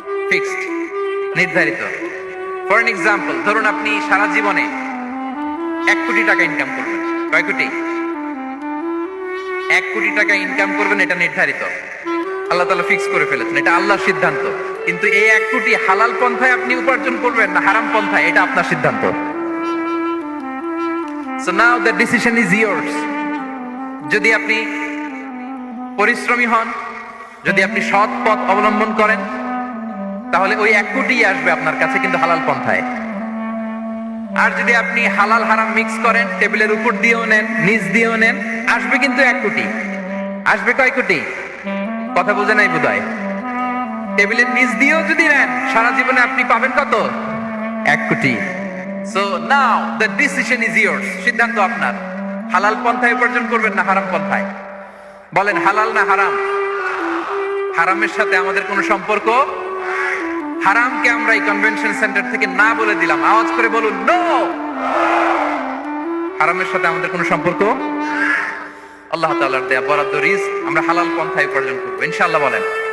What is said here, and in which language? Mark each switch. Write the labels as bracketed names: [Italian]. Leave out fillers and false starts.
[Bangla] Fixed, নির্ধারিত। [English] for an example, [Bangla] ধরুন আপনি সারা জীবনে 1 কোটি টাকা ইনকাম করবেন। কয় কোটি? 1 কোটি টাকা ইনকাম করবেন, এটা নির্ধারিত, আল্লাহ তাআলা ফিক্স করে ফেলেছেন, এটা আল্লাহর সিদ্ধান্ত। কিন্তু এই 1 কোটি হালাল পন্থায় আপনি উপার্জন করবেন না হারাম পন্থায়, এটা আপনার সিদ্ধান্ত। [English] So now the decision is yours. [Bangla] যদি আপনি পরিশ্রমী হন, যদি আপনি সৎ পথ অবলম্বন করেন, তাহলে ওই 1 কোটি আসবে আপনার কাছে, কিন্তু হালাল পন্থায়। আর যদি আপনি হালাল হারাম মিক্স করেন, টেবিলের উপর দিয়েও নেন, নিচ দিয়েও নেন, আসবে কিন্তু 1 কোটি। আসবে কয় কোটি? কথা বোঝে নাই বোধহয়। টেবিলের নিচ দিয়েও যদি নেন, সারা জীবনে আপনি পাবেন কত? 1 কোটি। [English] So now the decision is yours. [Bangla] সিদ্ধান্ত আপনার। হালাল পন্থায় উপার্জন করবেন না হারাম পন্থায়? বলেন হালাল না হারাম? হারামের সাথে আমাদের কোনো সম্পর্ক? হারামকে আমরা এই কনভেনশন সেন্টার থেকে না বলে দিলাম, আওয়াজ করে বলুন নো। হারামের সাথে আমাদের কোনো সম্পর্ক? আল্লাহ তাআলার দেয়া বরাদ্দ রিজক আমরা হালাল পন্থায় উপার্জন করবো ইনশাআল্লাহ। বলেন।